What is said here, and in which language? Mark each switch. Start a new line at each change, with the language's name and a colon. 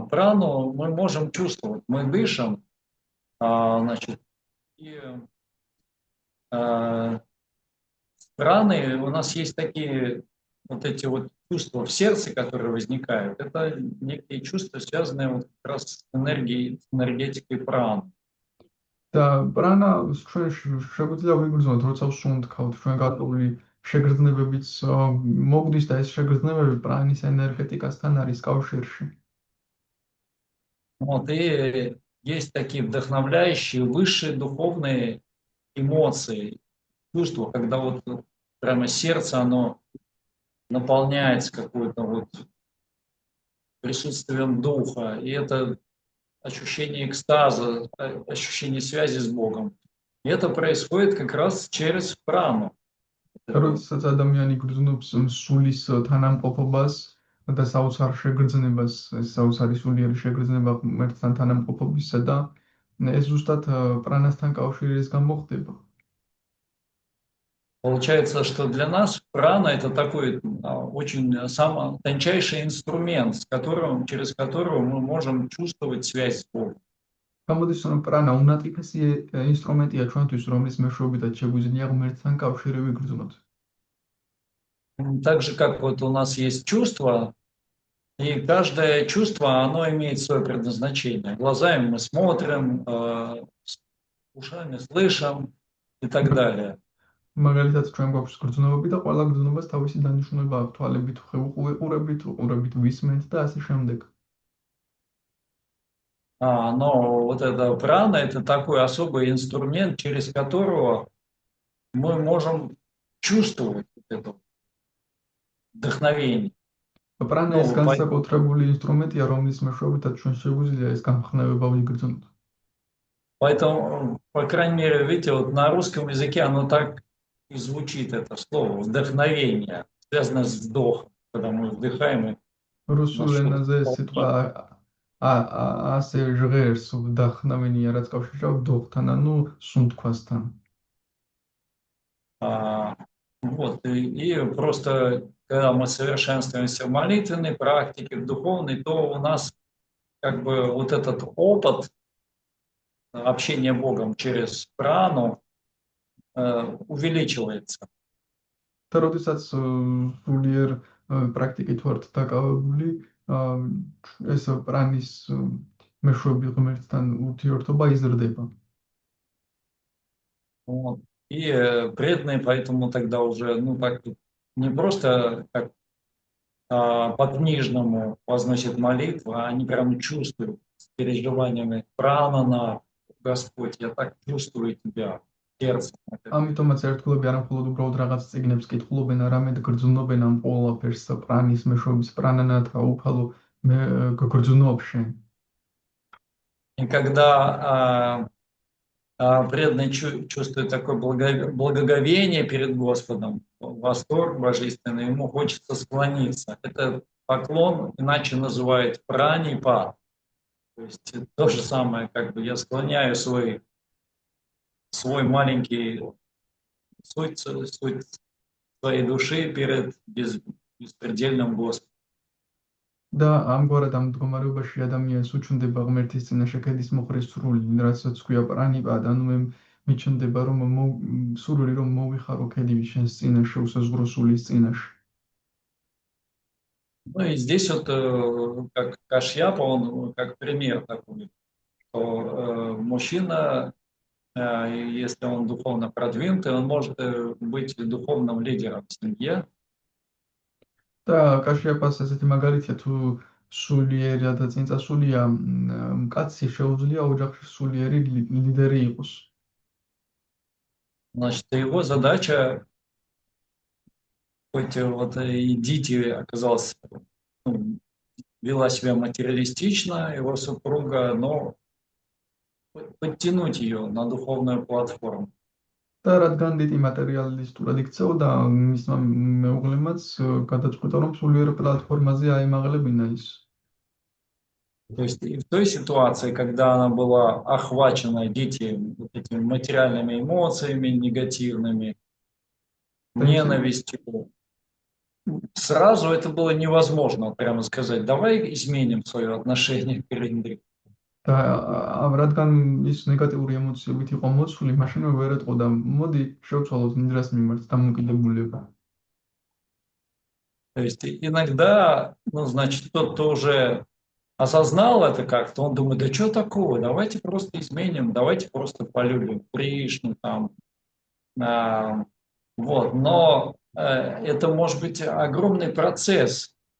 Russian: Прану мы можем чувствовать. Мы дышим, значит, и с праной у нас есть такие вот эти вот чувства в сердце, которые возникают. Это некие чувства, связанные вот как раз с энергией, с энергетикой праны.
Georgian: და პრანა ჩვენ შეგვიძლია ვიგრძნოთ, როცა ვსუნთქავთ, ჩვენ გარკვეული შეგრძნებებიც მოგდის და ეს შეგრძნებები პრანის ენერგეტიკასთან არის კავშირში.
Russian: Вот, и есть такие вдохновляющие, высшие духовные эмоции, чувства, когда вот прямо сердце, оно наполняется какой-то вот присутствием духа, и это ощущение экстаза, ощущение связи с Богом. И это происходит как раз через прану.
Georgian: როდესაც ადამიანი გრძნობს სულის თანამყოფობას და საოცარ შეგრძნებას, საოცარი სულიერი შეგრძნება ღმერთთან თანამყოფობისა და ეს ზუსტად პრანასთან კავშირის გამო ხდება.
Russian: Получается, что для нас прана это такой очень самый тончайший инструмент, через которого мы можем чувствовать связь с Богом.
Georgian: გამოდის რომ პრანა უნათლესი ინსტრუმენტია ჩვენთვის, რომლის მეშვეობითაც შეგვიძლია ღმერთთან კავშირი ვიგრძნოთ.
Russian: Так же, как вот у нас есть чувство, и каждое чувство, оно имеет свое предназначение. Глазами мы смотрим, ушами слышим и так далее.
Georgian: მაგალითად ჩვენ გვაქვს გრძნობები და ყველა გრძნობას თავისი დანიშნულება აქვს, თვალებით უყურებით ვისმენთ და ასე შემდეგ.
Russian: Но вот эта прана – это такой особый инструмент, через которого мы можем чувствовать это вдохновение.
Georgian: პრანა ეს განსაკუთრებული ინსტრუმენტია, რომლის მეშვეობითაც ჩვენ შეგვიძლია ეს გამხნევება ვიგრძნოთ.
Russian: Поэтому, по крайней мере, видите, вот на русском языке оно так и звучит, это слово вдохновение, связано с вдохом, когда мы вдыхаем.
Georgian: რუსულ ენაზე სიტყვა ასე ჟღერს ვდახნავენია, რაც კავშირშია ვდოხთან, ანუ სუნთქვასთან.
Russian: Вот, и просто, когда мы совершенствуемся в молитвенной практике, в духовной, то у нас как бы вот этот опыт общения с Богом через прану увеличивается.
Georgian: და როდესაც სულიერ პრაქტიკით ვართ დაკავებული, ეს პრანის მეშვეობით ღმერთთან ურთიერთობა იზრდება.
Russian: Вот. И преданные поэтому тогда уже, ну так, не просто как по-книжному возносят молитву, а они прям чувствуют с переживаниями пранана, Господь, я так чувствую тебя, сердце.
Georgian: ამიტომაც ერთგულები არა მხოლოდ უბრალოდ რაღაც წიგნებს კითხულობენ, არამედ გრძნობენ ამ ყველაფერს პრანის მეშვეობის პრანანათა უფალო მე გგრძნობ შენ.
Russian: И когда преданный чувствует такое благоговение перед Господом, восторг божественный, ему хочется склониться. Это поклон, иначе называют пранипат. То есть то же самое, как бы я склоняю свой маленький суть своей души перед беспредельным Господом.
Georgian: და ამგვარად ამ მდგომარეობაში ადამიანს უჩნდება ღმერთის წინაშე ქედის მოხრის სრული, რასაც ქვია პრანიპად, ანუ მე მიჩნდება რომ სრული რომ მოვიხარო ქედი შენს წინაშე, უსაზღურო სულის წინაშე.
Russian: Ну и здесь вот как Кашьяпа, он как пример такой, что мужчина, если он духовно продвинутый, он может быть духовным лидером в семье.
Georgian: და კაშიაპას ესეთი მაგალითია, თუ სულიერია და წინწასულია, კაცი შეუძლია ოჯახში სულიერი ლიდერი იყოს.
Russian: Значит, его задача хоть вот и Дити оказалась, ну, вела себя материалистично, его супруга, но подтянуть ее на духовную платформу.
Georgian: და რადგან დიტი მატერიალისტურად იქცეოდა, მისმა მეუღლემაც გადაწყვიტა, რომ სულიერ პლატფორმაზე აემაღლებინა ის.
Russian: То есть и в той ситуации, когда она была охвачена Дити вот этими материальными эмоциями негативными, ненавистью, сразу это было невозможно прямо сказать, давай изменим свое отношение к Индре.
Georgian: და რადგან ის ნეგატიური ემოციებით იყო მოცული, მაშინვე ვერ ეტყოდა, მოდი შევცვალოთ ნინდრას მიმართ დამოკიდებულება.
Russian: То есть иногда, ну, значит, тот, кто уже осознал это как-то, он думает, да что такого, давайте просто изменим, давайте просто полюбим Кришну там. Вот. Но это может быть огромный процесс.